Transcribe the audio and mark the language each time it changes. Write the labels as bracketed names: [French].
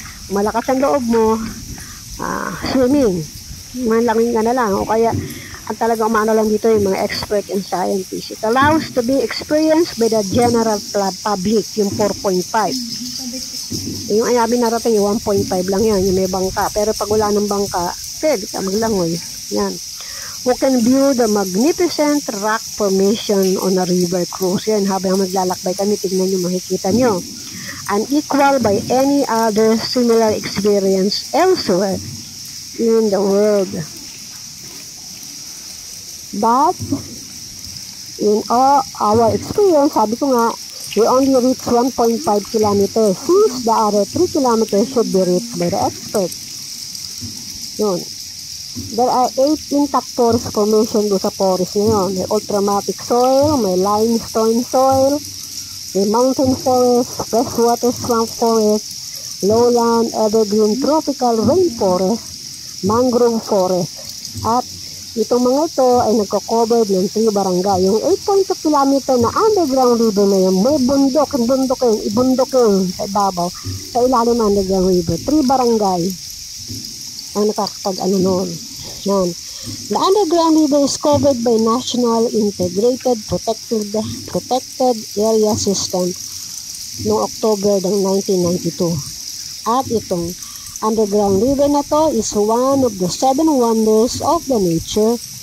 [Filipino] Malakas ang loob mo, swimming. Manlangin ka na lang. O kaya, ang talagang umano lang dito yung mga [English] expert and scientists. It allows to be experienced by the general public, yung 4.5. [Filipino] Yung ayabi narating, yung 1.5 lang yan, yung may bangka. Pero pag wala ng bangka, pwede ka maglangoy. Yan. [English] Who can view the magnificent rock formation on a river cruise. [Filipino] Yan, habang maglalakbay kami, tignan nyo, makikita nyo. [English] Unequal by any other similar experience elsewhere in the world. But, in all our experience, [Filipino] sabi ko nga, [English] we only reach 1.5 kilometers, since the other 3 kilometers should be reached by the experts. Yun. There are 8 intact forest formation [Filipino] doon sa [English] forest na yun. May ultramafic soil, may limestone soil, may mountain forest, freshwater swamp forest, lowland, evergreen tropical rainforest, mangrove forest. [Filipino] At itong mga ito ay nagko-cover ng 3 barangay. Yung 8.2 kilometer na underground river na yun, may bundok yun sa ibabaw, sa ilalim underground river. 3 barangay ang nakakapag noon. Yan. [English] The underground river is covered by National Integrated Protected Area System noong October ng 1992. [Filipino] At itong [English] underground river na to is one of the 7 wonders of the nature.